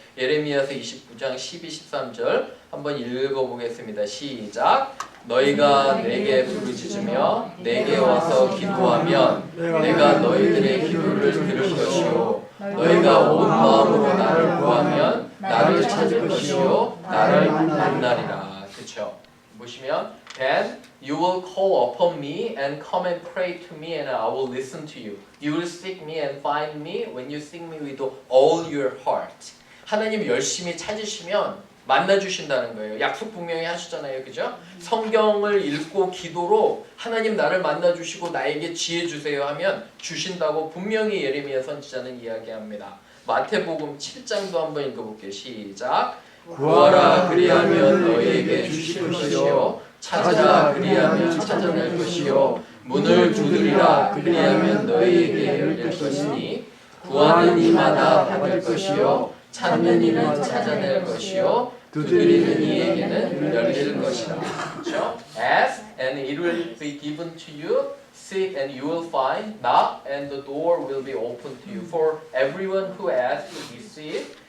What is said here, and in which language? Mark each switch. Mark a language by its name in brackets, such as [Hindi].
[Korean] 예레미야서 29장 12, 13절 한번 읽어보겠습니다. 시작. 너희가 내게 부르짖으며 내게 와서 기도하면 내가 너희들의 기도를 들을 것이요 너희가 온 마음으로 나를 구하면 나를 찾을 것이요 나를 만나리라. 그렇죠? 보시면 [English] Then you will call upon me and come and pray to me and I will listen to you. You will seek me and find me when you seek me with all your heart. [Korean] 하나님 열심히 찾으시면 만나주신다는 거예요. 약속 분명히 하시잖아요. 그죠? 성경을 읽고 기도로 하나님 나를 만나주시고 나에게 지혜 주세요 하면 주신다고 분명히 예레미야 선지자는 이야기합니다. 마태복음 7장도 한번 읽어볼게요. 시작. 구하라 그리하면 너희에게 주실 것이요 찾으라 그리하면 찾아낼 것이요 문을 두드리라 그리하면 너희에게 열릴 것이니 구하는 이마다 받을 것이요 찾는 이는 찾아낼 것이요 두드리는 이에게는 열릴 것이다. 그렇죠? [English] Ask and it will be given to you. Seek and you will find. Knock and the door will be opened to you. For everyone who asks will receive.